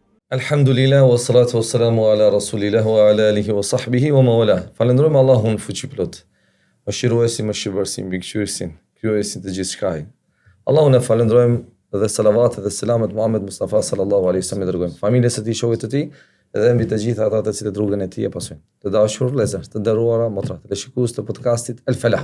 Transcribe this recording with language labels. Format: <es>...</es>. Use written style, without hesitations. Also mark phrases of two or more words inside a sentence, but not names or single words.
<ar>الحمد لله، والصلاة والسلام على رسول الله وعلى آله وصحبه ومن والاه.</ar> <sq>Falenderojmë Allahun fuqiplot, mëshiruesin, mëshirbërësin, mbikëqyrësin, krijuesin të gjithë shkaj. Allahun e falenderojmë dhe salavatet dhe selamet Muhammed Mustafa</sq> <ar>صلى الله عليه وسلم</ar> <sq>dërgojmë. Familjes së tij, shokëve të tij dhe mbi të gjithë ata të cilët rrugën e tij e pasojnë. Të dashur vëllezër, të nderuara motra, të shikues të podcastit El Falah.</sq>